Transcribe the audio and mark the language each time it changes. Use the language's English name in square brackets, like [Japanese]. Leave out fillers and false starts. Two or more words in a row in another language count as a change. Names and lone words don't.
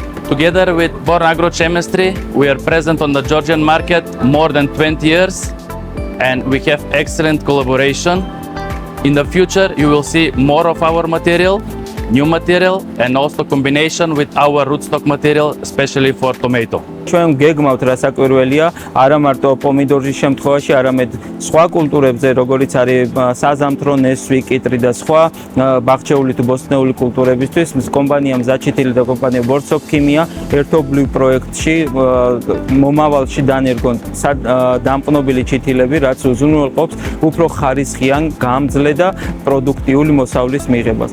[English] Together with Born Agrochemistry, we are present on the Georgian market more than 20 years and we have excellent collaboration. In the future, you will see more of our material, new material and also combination with our rootstock material, especially for tomato. [Georgian] ჩვენ გეგმავთ რასაკვირველია არა მარტო პომიდორის შემთხვევაში, არამედ სხვა კულტურებზე, როგორიც არის საზამთრო, ნესვი, კიტრი და სხვა ბაღჩეული თუ ბოსტნეული კულტურებისთვის კომპანია მზაჩითილი და კომპანია ბორსოფქიმია ერთობლივ პროექტში მომავალში დანერგონ დამყნობილი ჩითილები, რაც უზრუნველყოფს უფრო ხარისხიან, გამძლე და პროდუქტიული მოსავლის მიღებას.